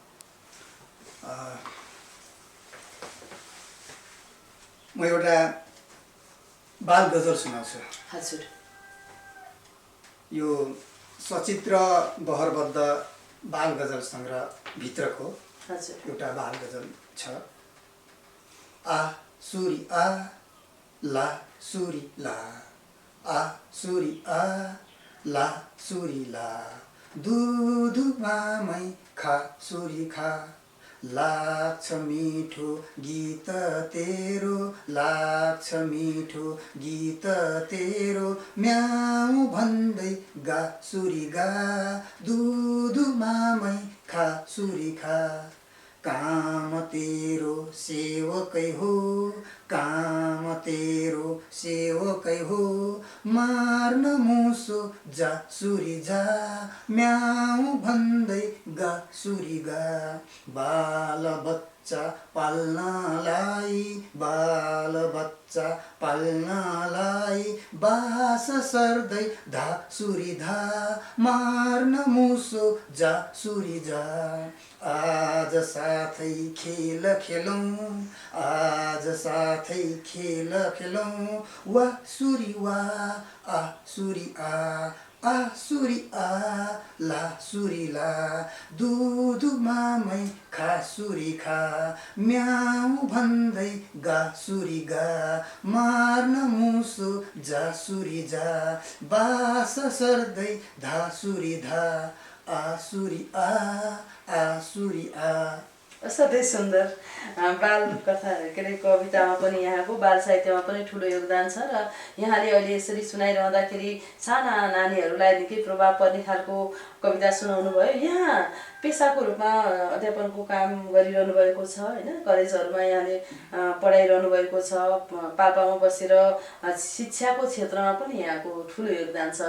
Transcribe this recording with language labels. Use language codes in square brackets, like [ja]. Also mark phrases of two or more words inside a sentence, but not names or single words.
[ne] म एउटा बाल गजल सुनाउँछु। हजुर। यो सचित्र बहरबद्ध बाल गजल सङ्ग्रह भित्रको एउटा बाल गजल छ। आ सुरी आ ला सुरी ला, आ सुरी आ ला सुरी ला, दुध मामै खा सुरी खा, लाग्छ मिठो गीत तेरो, लाग्छ मिठो गीत तेरो, म्याउ भन्दै गा सुरी गा, दुध मामै खा सुरी खा, काम तेरो सेवकै हो, काम तेरो सेवकै हो, मार्न मुसो जा सुरी जा, म्याउ भन्दै गा सुरी गा, बाल बच्चा पाल्नलाई, बाल बच्चा पाल्नलाई, बास सर्दै धा सुरी धा, मार्न मुसो जा सुरी जा, आज साथै खेल खेलौँ, आज साथै खेल खेलौँ, वा सुरी वा आ सुरी आ सुरी आ ला सुरी ला, दुध मामै खा सुरी खा, म्याउ भन्दै गा सुरी गा, मार्न मुसो जा सुरी जा, बास सर्दै धा सुरी धा, आ सुरी आ सुरी आ। असाध्यै सुन्दर बाल कथा के अरे कवितामा पनि यहाँको बाल साहित्यमा पनि ठुलो योगदान छ। र यहाँले अहिले यसरी सुनाइरहँदाखेरि साना नानीहरूलाई निकै प्रभाव पर्ने खालको कविता सुनाउनु भयो। यहाँ पेसाको रूपमा अध्यापनको काम गरिरहनु भएको छ होइन, कलेजहरूमा यहाँले पढाइरहनु भएको छ, पाल्पामा बसेर शिक्षाको क्षेत्रमा पनि यहाँको ठुलो योगदान छ।